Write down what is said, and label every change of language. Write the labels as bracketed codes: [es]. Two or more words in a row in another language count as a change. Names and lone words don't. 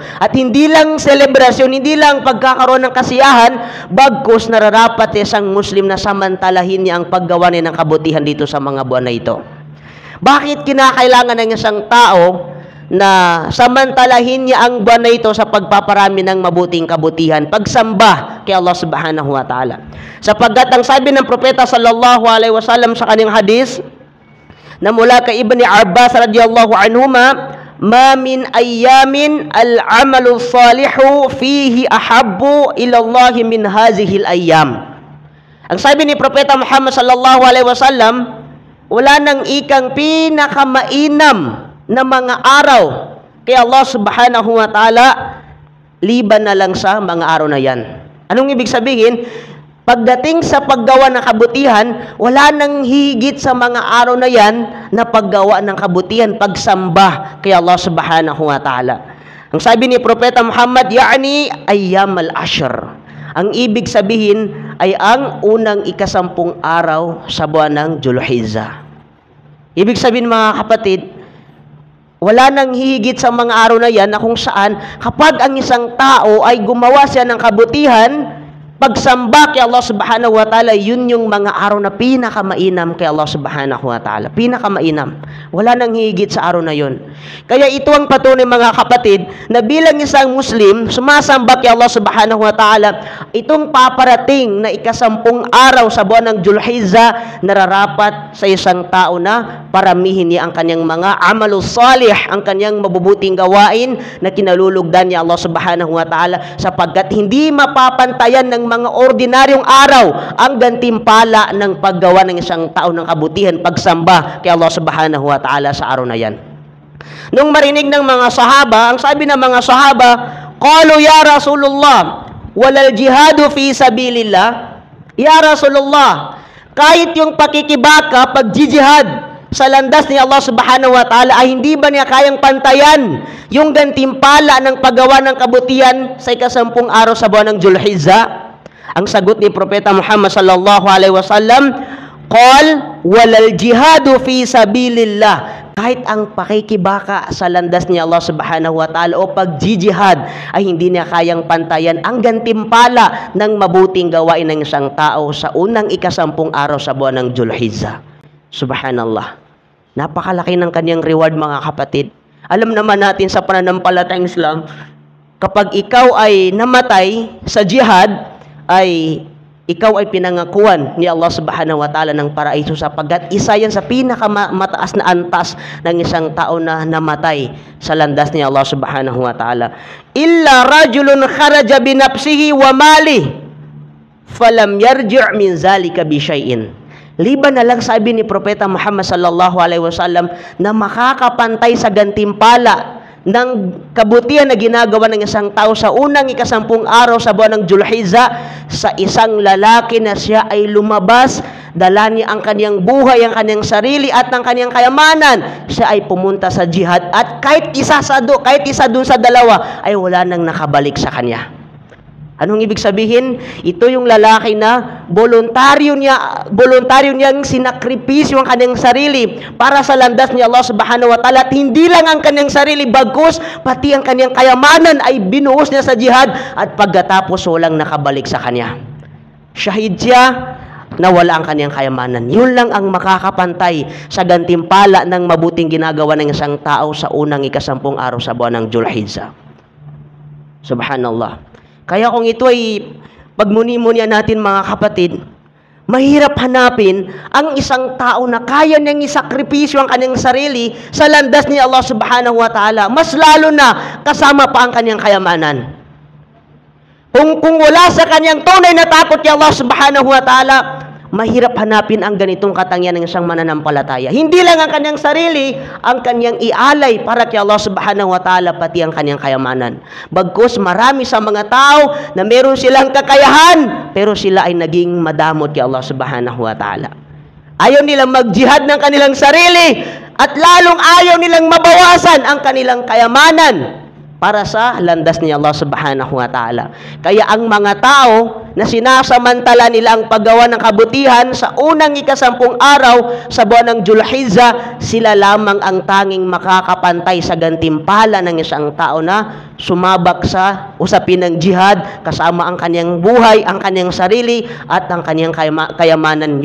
[tl] At hindi lang selebrasyon, hindi lang pagkakaroon ng kasiyahan, bagkus nararapat isang Muslim na samantalahin niya ang paggawa niya ng kabutihan dito sa mga buwan na ito. Bakit kinakailangan ng isang tao na samantalahin niya ang buwan na ito sa pagpaparami ng mabuting kabutihan, pagsamba kay Allah [ar] سبحانه وتعالى? [tl] Sapagkat ang sabi ng propeta [ar] صلى الله عليه وسلم [tl] sa kanyang hadis na mula kay Ibni Abbas [ar] رضي الله عنهما، ما من أيام العمل الصالح فيه أحب إلى الله من هذه الأيام. [tl] Ang sabi ni propeta Muhammad [ar] صلى الله عليه وسلم, [tl] wala nang ikang pinakamainam na mga araw kay Allah [ar] سبحانه وتعالى [tl] liban na lang sa mga araw na yan. Anong ibig sabihin? Pagdating sa paggawa ng kabutihan, wala nang higit sa mga araw na yan na paggawa ng kabutihan, pagsamba kay Allah [ar] سبحانه وتعالى. [tl] Ang sabi ni propeta Muhammad, [ar] يعني أيام العشر. [tl] Ang ibig sabihin ay ang unang 10 araw sa buwan ng Dzulhijjah. Ibig sabihin mga kapatid, wala nang hihigit sa mga araw na yan na kung saan kapag ang isang tao ay gumawa siya ng kabutihan, pagsamba kay Allah [ar] سبحانه وتعالى, [tl] yun yung mga araw na pinakamainam kay Allah [ar] سبحانه وتعالى. [tl] Pinakamainam. Wala nang higit sa araw na yun. Kaya ito ang patunay mga kapatid na bilang isang Muslim, sumasamba kay Allah [ar] سبحانه وتعالى, [tl] itong paparating na 10 araw sa buwan ng Dzulhijjah, nararapat sa isang tao na paramihin niya ang kanyang mga [ar] الأعمال الصالحة, [tl] ang kanyang mabubuting gawain na kinalulugdan niya Allah [ar] سبحانه وتعالى, [tl] sapagkat hindi mapapantayan ng mga ordinaryong araw ang gantimpala ng paggawa ng isang tao ng kabutihan, pagsamba kay Allah [ar] سبحانه وتعالى [tl] sa araw na yan. Nung marinig ng mga sahaba, ang sabi ng mga sahaba, [ar] قالوا يا رسول الله، ولا الجهاد في سبيل الله. يا رسول الله, [tl] kahit yung pakikibaka, pagjijihad sa landas ni Allah [ar] سبحانه وتعالى [tl] ay hindi ba niya kayang pantayan yung gantimpala ng paggawa ng kabutihan sa 10 araw sa buwan ng Dzulhijjah? Ang sagot ni propeta Muhammad [ar] صلى الله عليه وسلم، قال ولا الجهاد في سبيل الله. [tl] Kahit ang pakikibaka sa landas ni Allah [ar] سبحانه وتعالى [tl] o pagjijihad ay hindi niya kayang pantayan ang gantimpala ng mabuting gawain ng isang tao sa unang 10 araw sa buwan ng Dzulhijjah. Subhanallah. Napakalaki ng kanyang reward mga kapatid. Alam naman natin sa pananampalatayang Islam, kapag ikaw ay namatay sa jihad, ay ikaw ay pinangakuan ni Allah [ar] سبحانه وتعالى [tl] ng paraiso, sapagkat isa yan sa pinakamataas na antas ng isang tao na namatay sa landas ni Allah [ar] سبحانه وتعالى. إلا رجل خرج بنفسه وماله فلم يرجع من ذلك بشيء. [tl] Liban na lang sabi ni propeta Muhammad [ar] صلى الله عليه وسلم [tl] na makakapantay sa gantimpala ng kabutihan na ginagawa ng isang tao sa unang 10 araw sa buwan ng Dzulhijjah sa isang lalaki na siya ay lumabas, dala niya ang kanyang buhay, ang kanyang sarili at ang kanyang kayamanan, siya ay pumunta sa jihad at kahit isa dun sa dalawa ay wala nang nakabalik sa kanya. Anong ibig sabihin? Ito yung lalaki na voluntaryo niyang sinakripisyo ang kanyang sarili para sa landas ni Allah [ar] سبحانه وتعالى. [tl] At hindi lang ang kanyang sarili, bagkus pati ang kanyang kayamanan ay binuhos niya sa jihad at pagkatapos walang nakabalik sa kanya. Shahid siya, nawala ang kanyang kayamanan. Yun lang ang makakapantay sa gantimpala ng mabuting ginagawa ng isang tao sa unang 10 araw sa buwan ng Dzulhijjah. Subhanallah. Kaya kung ito ay pagmuni-munian natin mga kapatid, mahirap hanapin ang isang tao na kaya niyang isakripisyo ang kanyang sarili sa landas ni Allah [ar] سبحانه وتعالى. [tl] Mas lalo na kasama pa ang kanyang kayamanan. Kung wala sa kanyang tunay na takot kay Allah [ar] سبحانه وتعالى, [tl] mahirap hanapin ang ganitong katangian ng isang mananampalataya. Hindi lang ang kanyang sarili, ang kanyang ialay para kay Allah [ar] سبحانه وتعالى, [tl] pati ang kanyang kayamanan. Bagkus marami sa mga tao na meron silang kakayahan, pero sila ay naging madamot kay Allah [ar] سبحانه وتعالى. [tl] Ayaw nilang magjihad ng kanilang sarili, at lalong ayaw nilang mabawasan ang kanilang kayamanan para sa landas ni Allah [ar] سبحانه وتعالى. [tl] Kaya ang mga tao na sinasamantala nila ang paggawa ng kabutihan sa unang 10 araw sa buwan ng Dzulhijjah, sila lamang ang tanging makakapantay sa gantimpala ng isang tao na sumabak sa usapin ng jihad, kasama ang kanyang buhay, ang kanyang sarili, at ang kanyang kayamanan.